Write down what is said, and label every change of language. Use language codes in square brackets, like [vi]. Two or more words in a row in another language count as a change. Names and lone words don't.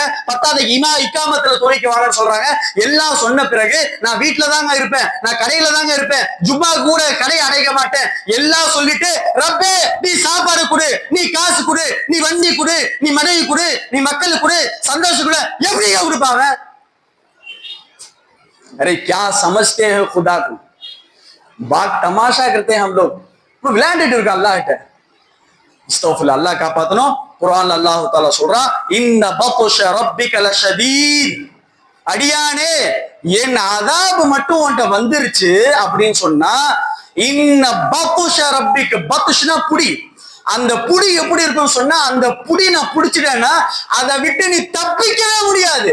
[ta] 10க்கு இக்காமத்துல தொழிலுக்கு வாங்கன்னு சொல்றாங்க. எல்லாம் சொன்ன பிறகு நான் வீட்டுல தாங்க இருப்பேன், நான் கடையில தாங்க இருப்பேன், ஜும்மா கூட கடை அடைக்க மாட்டேன் எல்லாம் சொல்லிட்டு, ரப்பே நீ சாப்பாடு கொடு, நீ காசு கொடு, நீ வண்டி கொடு, நீ மனைவி கொடு, நீ மக்களுக்கு கொடு, சந்தோஷம் கொடு, எப்படி கொடுப்பா? [hi] अरे क्या समझते हैं खुदा को, बात तमाशा करते हैं हम लोग. [ta] விளையாண்டுட்டு இருக்க அல்லாஹ் கிட்ட. இஸ்தக்ஃபிருல்லாஹ், அல்லாஹ் காப்பாத்தணும். குர்ஆன்ல [ar] الله تعالى [ta] சொல்றான், [ar] إن بطش ربك لشديد, [ta] அடியானே என் அதாப் மட்டும் உன்கிட்ட வந்துருச்சு அப்படின்னு சொன்னா, [ar] إن بطش ربك, [ta] பத்ஷ்னா புடி, அந்த புடி எப்படி இருக்குன்னு சொன்னா, அந்த புடி நான் புடிச்சிட்டேன்னா அதை விட்டு நீ தப்பிக்கவே முடியாது.